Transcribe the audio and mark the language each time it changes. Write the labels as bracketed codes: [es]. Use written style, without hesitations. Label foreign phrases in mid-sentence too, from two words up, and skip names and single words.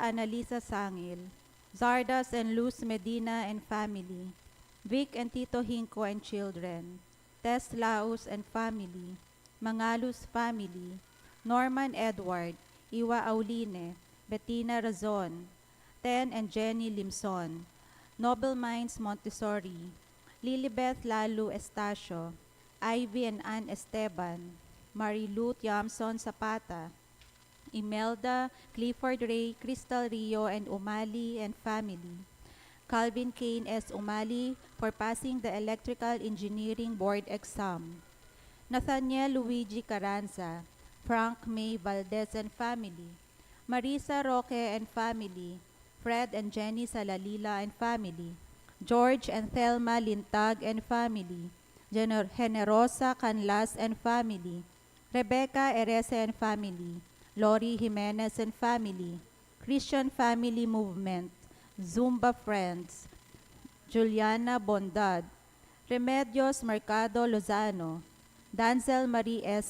[en] Annalisa Sangil, Zardas and Luz Medina and family, Vic and Tito Hinco and children, Tess Laos and family, Mangalus family, Norman Edward, Iwa Auline, Bettina Razon, Ten and Jenny Limson, Noble Minds Montessori, Lilibeth Lalu Estacio, Ivy and Ann Esteban, Marilu Tiamson Zapata, Imelda, Clifford Ray, Crystal Rio and Umali and family, Calvin Kane S. Umali for passing the Electrical Engineering Board exam, Nathaniel Luigi Carranza, Frank May Valdez and family, Marisa Roque and family, Fred and Jenny Salalila and family, George and Thelma Lintag and family, Generosa Canlas and family, Rebecca Erese and family, Lori Jimenez and family, Christian Family Movement, Zumba Friends, Juliana Bondad, Remedios Mercado Lozano, Danzel Marie S.